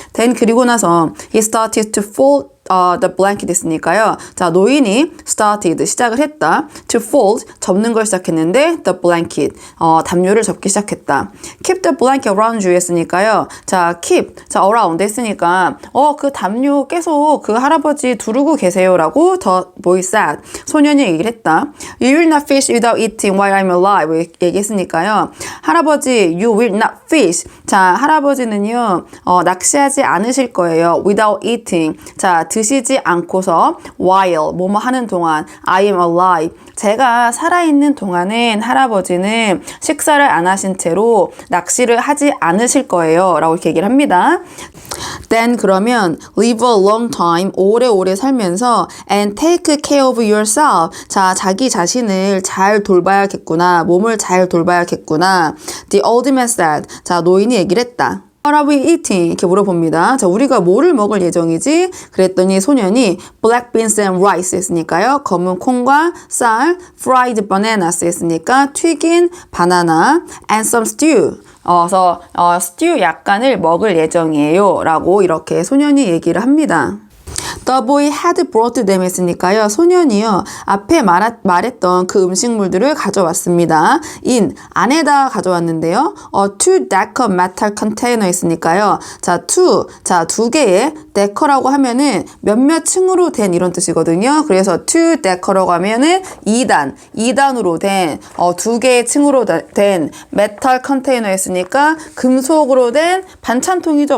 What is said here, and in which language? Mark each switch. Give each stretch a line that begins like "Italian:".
English: Then
Korean: 그리고 나서
English: he started to fold the blanket 했으니까요.
Korean: 자, 노인이 started, 시작을 했다.
English: to fold,
Korean: 접는 걸 시작했는데
English: the blanket,
Korean: 담요를 접기 시작했다.
English: keep the blanket around you 했으니까요.
Korean: 자, keep, 자, around 했으니까 그 담요 계속 그 할아버지 두르고 계세요라고
English: the boy said.
Korean: 소년이 얘기를 했다.
English: You will not fish without eating while I'm alive 얘기했으니까요. 할아버지, you will not fish.
Korean: 자, 할아버지는요, 낚시하지 않으실 거예요.
English: without eating.
Korean: 자, 드시지 않고서 while 뭐뭐 하는 동안
English: I am alive.
Korean: 제가 살아있는 동안은 할아버지는 식사를 안 하신 채로 낚시를 하지 않으실 거예요. 라고 이렇게 얘기를 합니다.
English: Then 그러면 live a long time,
Korean: 오래오래 살면서
English: and take care of yourself.
Korean: 자, 자기 자신을 잘 돌봐야겠구나. 몸을 잘 돌봐야겠구나.
English: The old man said.
Korean: 자, 노인이 얘기를 했다.
English: What are we eating?
Korean: 이렇게 물어봅니다. 자, 우리가 뭐를 먹을 예정이지? 그랬더니 소년이
English: black beans and rice 했으니까요.
Korean: 검은 콩과 쌀,
English: fried bananas
Korean: 했으니까 튀긴 바나나,
English: and some stew.
Korean: 그래서 스튜 약간을 먹을 예정이에요. 라고 이렇게 소년이 얘기를 합니다.
English: The boy had brought them 했으니까요.
Korean: 소년이요. 앞에 말했던 그 음식물들을 가져왔습니다. 안에다 가져왔는데요.
English: Two decker metal container 했으니까요.
Korean: 자, 두 개의 decker라고 하면은 몇몇 층으로 된 이런 뜻이거든요. 그래서 two decker라고 하면은 2단으로 된 두 개의 층으로 된 metal container 했으니까 금속으로 된 반찬통이죠.